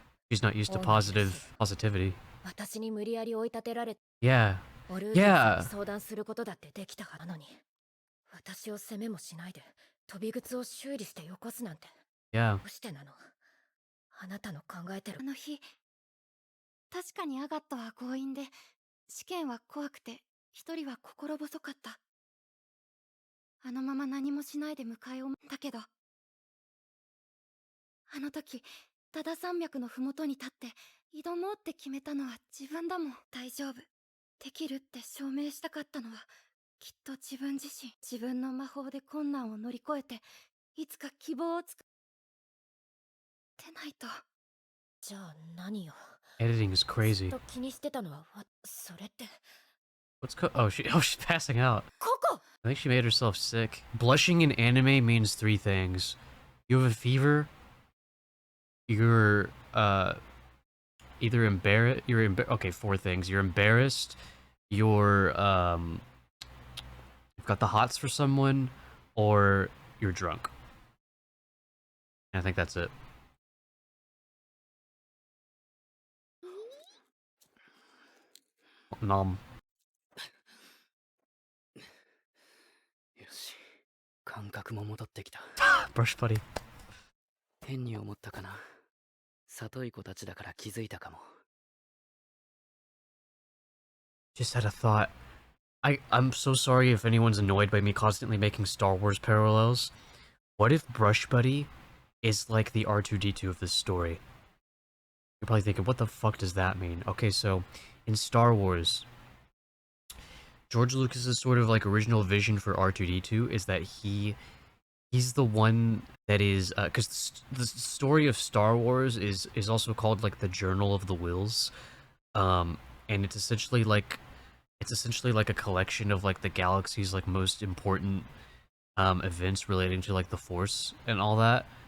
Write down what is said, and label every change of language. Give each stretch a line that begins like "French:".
English: She's not used to positivity.
Japanese: 私に無理やり追い立てられ、
English: Yeah.
Japanese: オルー
English: Yeah.
Japanese: に相談することだってできたはずなのに、私を責めもしないで飛び靴を修理してよこすなんて。
English: Yeah.
Japanese: どうしてなの？あなたの考えてる。あの日確かにアガットは強引で、試験は怖くて一人は心細かった。あのまま何もしないで迎えを待ったけど、あの時多田山脈の麓に立って挑もうって決めたのは自分だもん。大丈夫、できるって証明したかったのはきっと自分自身。自分の魔法で困難を乗り越えていつか希望を作ってないと。じゃあ何よ。
English: Editing is
Japanese: ずっと気にしてたのはそれって。
English: What's oh she's passing out.
Japanese: ココ！
English: I think she made herself sick. Blushing in anime means three things. You have a fever. You're either embarrassed. Okay, four things. You're embarrassed. You've got the hots for someone, or you're drunk. And I think that's it. Nom.
Japanese: よし、感覚も戻ってきた。
English: Brush buddy.
Japanese: 変に思ったかな。里い子たちだから気づいたかも。
English: Just had a thought. I'm so sorry if anyone's annoyed by me constantly making Star Wars parallels. What if Brush Buddy is like the R2-D2 of this story? You're probably thinking, what the fuck does that mean? Okay, so in Star Wars, George Lucas's sort of like original vision for R2-D2 is that he's the one that is because the story of Star Wars is also called like the Journal of the Wills, and it's essentially like a collection of like the galaxy's like most important events relating to like the Force and all that.